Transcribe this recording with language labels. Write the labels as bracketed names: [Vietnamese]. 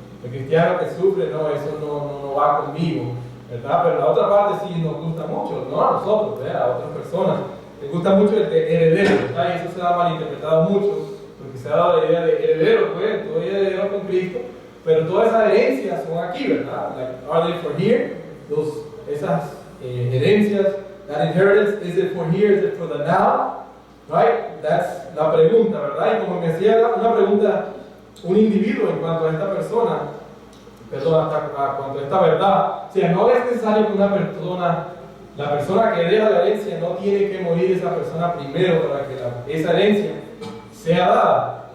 [Spanish] El cristiano que sufre, no, eso no va conmigo, ¿verdad? Pero la otra parte sí nos gusta mucho, no a nosotros, ¿verdad? A otras personas. Les gusta mucho el de heredero, ¿verdad? Y eso se ha malinterpretado mucho, porque se ha dado la idea de heredero, pues, todo heredero con Cristo, pero todas esas herencias son aquí, ¿verdad? [English] Like, are they for here? [Spanish] Esas herencias, [English] that inheritance, is it for here, is it for the now? Right? [Spanish] That's la pregunta, ¿verdad? Y como me hacía una pregunta un individuo en cuanto a esta persona, perdón, a cuanto a esta verdad, o sea, no es necesario que una persona, la persona que deja la herencia, no tiene que morir esa persona primero para que esa herencia sea dada.